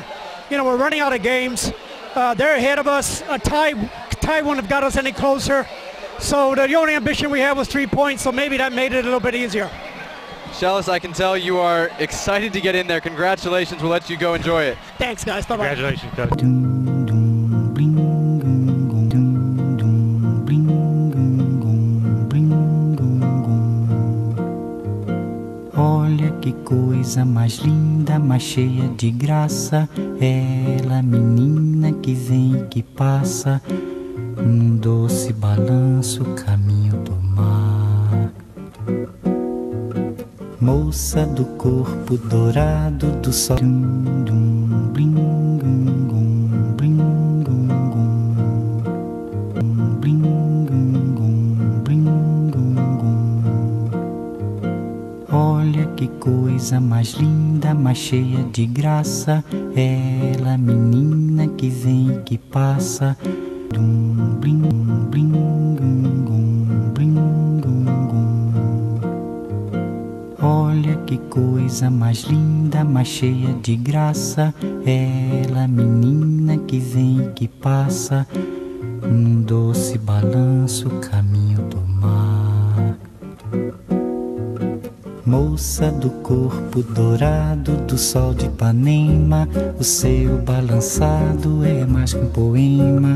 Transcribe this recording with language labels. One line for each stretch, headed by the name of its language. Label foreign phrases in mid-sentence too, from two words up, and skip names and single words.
English: You know, we're running out of games. They're ahead of us. A tie wouldn't have got us any closer. So the only ambition we had was 3 points, so maybe that made it a little bit easier. Schellas, I can tell you are excited to get in there. Congratulations. We'll let you go enjoy it. Thanks, guys. Bye-bye. Congratulations, coach.
Portuguese: Olha que coisa mais linda, mais cheia de graça. Ela, menina que vem e que passa, num doce balanço, caminho do mar. Moça do corpo dourado do sol. Dum, dum, bling, gum, gum, bling, gum, gum. Bling, gum, gum, bling, gum, gum. Olha que coisa mais linda, mais cheia de graça. Ela, menina que vem e que passa. Dum, bling, bling, gum, gum, bling, gum, gum. Olha que coisa mais linda, mais cheia de graça. Ela, menina que vem e que passa, num doce balanço, caminho do mar. Moça do corpo dourado do sol de Ipanema, o seu balançado é mais que um poema.